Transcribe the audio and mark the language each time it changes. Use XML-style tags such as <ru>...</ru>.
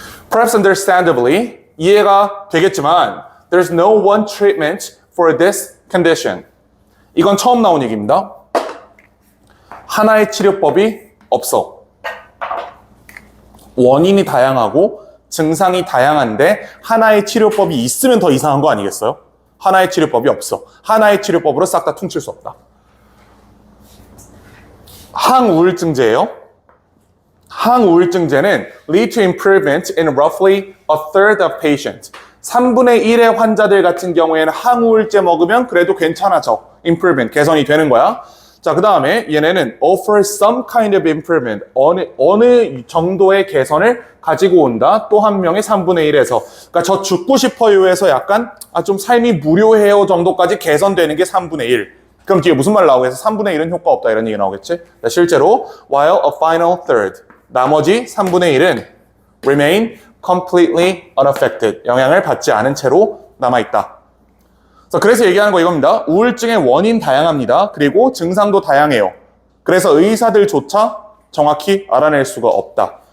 <en>Perhaps understandably,</en> <ko>이해가 되겠지만</ko> <en>there's no one treatment for this condition.</en> <ko>이건 처음 나온 얘기입니다. 하나의 치료법이 없어. 원인이 다양하고 증상이 다양한데 하나의 치료법이 있으면 더 이상한 거 아니겠어요? 하나의 치료법이 없어. 하나의 치료법으로 싹 다 퉁칠 수 없다. 항우울증제예요. 항우울증제는</ko> <en>lead to improvement in roughly a third of patients.</en> <ko>3분의 1의 환자들 같은 경우에는 항우울제 먹으면 그래도 괜찮아져. improvement, 개선이 되는 거야. 자, 그 다음에 얘네는</ko> <en>offer some kind of improvement.</en> <ko>어느 정도의 개선을 가지고 온다. 또 한 명의 3분의 1에서. 그러니까 저 죽고 싶어요에서 약간 좀 삶이 무료해요 정도까지 개선되는 게 3분의 1. 그럼 뒤에 무슨 말 나오겠어? 3분의 1은 효과 없다 이런 얘기 나오겠지? 실제로</ko> <en>while a final third.</en> <ko>나머지 3분의 1은</ko> <en>remain completely unaffected.</en> <ko>영향을 받지 않은 채로 남아있다. 그래서 얘기하는 거 이겁니다. 우울증의 원인 다양합니다. 그리고 증상도 다양해요. 그래서 의사들조차 정확히 알아낼 수가 없다.</ko>